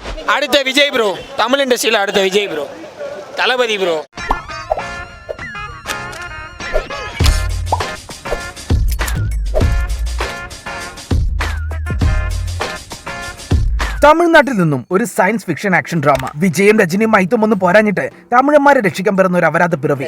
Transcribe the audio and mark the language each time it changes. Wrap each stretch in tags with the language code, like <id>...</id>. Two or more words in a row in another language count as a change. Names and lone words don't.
<ta>அடுத்த விஜய் ப்ரோ, தமிழ் இண்டஸ்ட்ரியில் அடுத்த விஜய் ப்ரோ, தளபதி ப்ரோ.</ta> <ml>തമിഴ്നാട്ടിൽ നിന്നും ഒരു</ml> <en>science fiction action drama.</en> <ml>വിജയും രജനിയും മൈത്തും ഒന്നും പോരാഞ്ഞിട്ട് തമിഴന്മാരെ രക്ഷിക്കാൻ പിറന്ന ഒരു അപരാധ പിറവി.</ml>